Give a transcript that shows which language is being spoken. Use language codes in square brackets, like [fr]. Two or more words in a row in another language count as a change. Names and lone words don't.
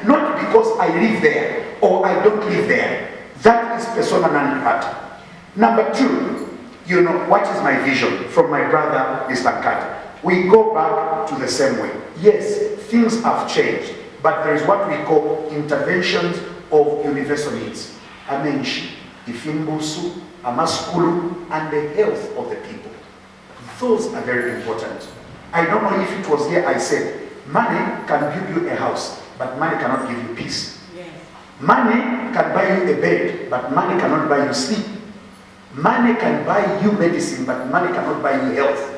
[en] Not because I live there or I don't live there. That is [la] persona non grata. [en] Number two, you know, what is my vision from my brother, Mr. Carter? We go back to the same way. Yes, things have changed, but there is what we call interventions of universal needs. [bem] Amenshi, ifimbusu, amaskulu, [en] and the health of the people. Those are very important. I don't know if it was here I said, money can give you a house, but money cannot give you peace. Yes. Money can buy you a bed, but money cannot buy you sleep. Money can buy you medicine, but money cannot buy you health.